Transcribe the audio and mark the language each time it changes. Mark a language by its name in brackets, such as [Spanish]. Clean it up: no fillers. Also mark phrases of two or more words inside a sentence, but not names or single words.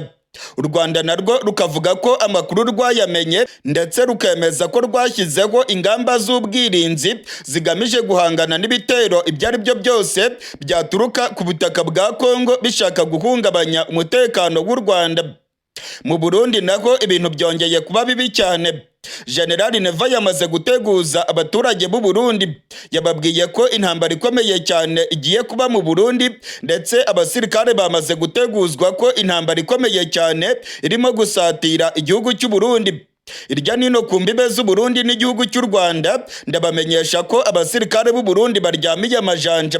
[Kinyarwanda] U Rwanda narwo rukavuga ko amakuru rwayamenye ndetse rukemeza ko rwashyizeho ingamba z'ubwirinzi zigamije guhangana n'ibitero ibyo ari byo byose byaturuka ku butaka bwa Kongo bishaka guhungabanya umutekano w'u Rwanda. Mu Burundi naho ibintu byongeye kuba bibi cyane. General Neva yamaze guteguza abaturage b'u Burundi, yababwiye ko intambara ikomeye cyane igiye kuba mu Burundi, ndetse abasirikare bamaze guteguzwa ko intambara ikomeye cyane irimo gusatira igihugu cy'u Burundi. Irya nino ku mbibe z'u Burundi n'igihugu cy'u Rwanda, ndabamenyesha ko abasirikare b'u Burundi baryamiye amajanja.